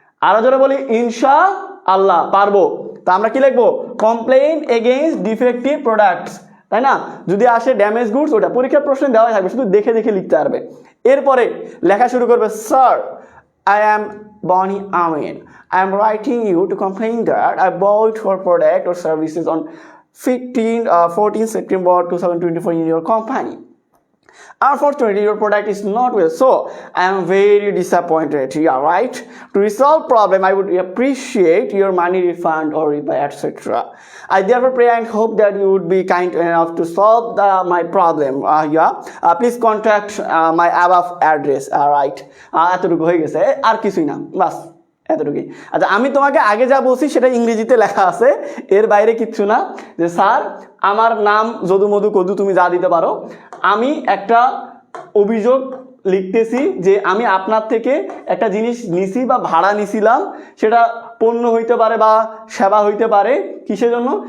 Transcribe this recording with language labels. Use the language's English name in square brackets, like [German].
[Bangla] আরো জোরে বলি ইনশাআল্লাহ পারবো। তা আমরা কি লিখবো? [English] complain against defective products, [Bangla] তাই না? যদি আসে ড্যামেজ গুডস, ওটা পরীক্ষার প্রশ্নে দেওয়া থাকবে, শুধু দেখে দেখে লিখতে পারবে। এরপরে লেখা শুরু করবে, sir [English] I am Bonnie Amin. I am writing you to complain that I bought your product or services on 14 September 2024 in your company. Unfortunately, your product is not well, so I am very disappointed. Yeah, right? To resolve problem, I would appreciate your money refund or rebuy, etc. I therefore pray and hope that you would be kind enough to solve my problem. Please contact my above address. Right? [Bangla] এতটুকু হয়ে গেছে, আর কিছুই না, বাস এতটুকুই। আচ্ছা, আমি তোমাকে আগে যা বলছি সেটা ইংরেজিতে লেখা আছে, এর বাইরে কিচ্ছু না। যে স্যার আমার নাম যদু মধু কদু, তুমি যা দিতে পারো, আমি একটা অভিযোগ লিখতেছি যে আমি আপনার থেকে একটা জিনিস নিছি বা ভাড়া নিছিলাম, সেটা পণ্য হইতে পারে বা সেবা হইতে পারে, কিসের জন্য?